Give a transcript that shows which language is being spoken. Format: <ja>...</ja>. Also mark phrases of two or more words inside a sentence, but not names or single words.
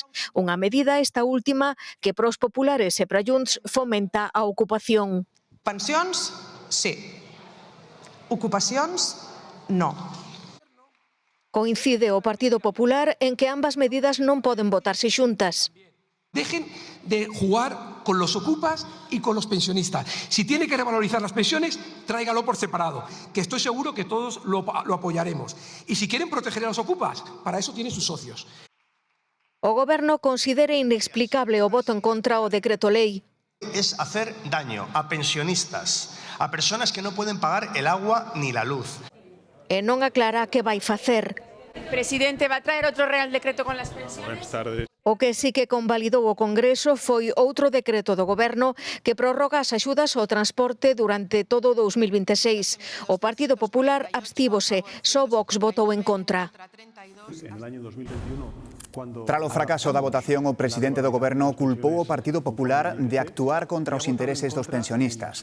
<gl>Unha medida, esta última, que pros populares e para Junts fomenta a ocupación. Pensións, sí. Ocupacións, no. Coincide o Partido Popular en que ambas medidas non poden votarse xuntas.</gl> <es>Dejen de jugar con los ocupas y con los pensionistas. Si tiene que revalorizar las pensiones, tráigalo por separado, que estoy seguro que todos lo apoyaremos. Y si quieren proteger a los ocupas, para eso tienen sus socios.</es> <gl>O Goberno considera inexplicable o voto en contra o decreto lei.</gl> <es>Es hacer daño a pensionistas, a personas que no pueden pagar el agua ni la luz.</es> <gl>E non aclara que vai facer.</gl> <es>Presidente, ¿va a traer otro Real Decreto con las pensiones? Buenas tardes.</es> <gl>O que sí que convalidou o Congreso foi outro decreto do Goberno que prorroga as axudas ao transporte durante todo 2026. O Partido Popular abstívose, só Vox votou en contra.</gl> <es>En el año 2021,</es> <gl>Tras o fracaso da votación, o presidente do Goberno culpou o Partido Popular de actuar contra os intereses dos pensionistas.</gl>